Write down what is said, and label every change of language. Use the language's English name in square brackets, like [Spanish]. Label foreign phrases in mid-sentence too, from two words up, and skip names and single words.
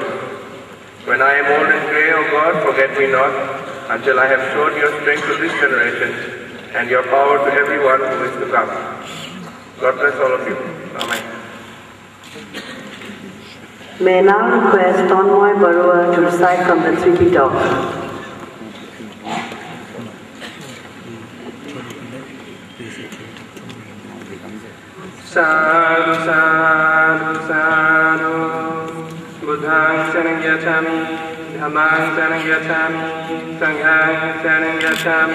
[English] When I am old and grey, O God, forget me not, until I have shown your strength to this generation, and your power to everyone who is to come. God bless all of you. Amen. May I now request Tonmoy Barua to recite from the Tripitaka. [Pali] Sadhu, sadhu, sadhu. Buddhang saranang gacchami, dhammang saranang gacchami, sanghang saranang gacchami.